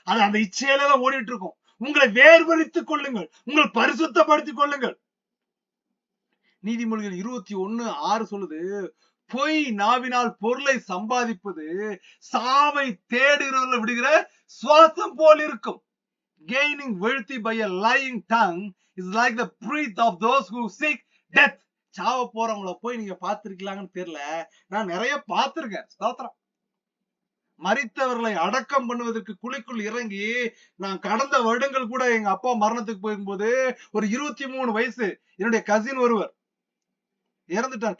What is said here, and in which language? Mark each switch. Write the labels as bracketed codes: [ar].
[ta] அது அந்த இச்சையில தான் ஓடிட்டு இருக்கும். உங்களை வேர்வரித்துக் கொள்ளுங்கள், உங்களை பரிசுத்தப்படுத்திக் கொள்ளுங்கள். நீதிமொழிகள் 21:6 சொல்லுது, பொய் நாவினால் பொருளை சம்பாதிப்பது சாவை தேடுகிறவர்களை விடுகிற சுவாசம் போல் இருக்கும். [en] Gaining wealthy by a lying tongue is like the breath of those who seek death. [ta] சாவ போறவங்கள போய் நீங்க பார்த்திருக்கீங்களான்னு தெரியல, நான் நிறைய பார்த்திருக்கேன். ஸ்தோத்திரம். மரித்தவர்களை அடக்கம் பண்ணுவதற்கு குழிக்குள் இறங்கி, நான் கடந்த வருடங்கள் கூட எங்க அப்பா மரணத்துக்கு போகும்போது ஒரு 23 வயசு என்னுடைய கசின் ஒருவர் இறந்துட்டார்.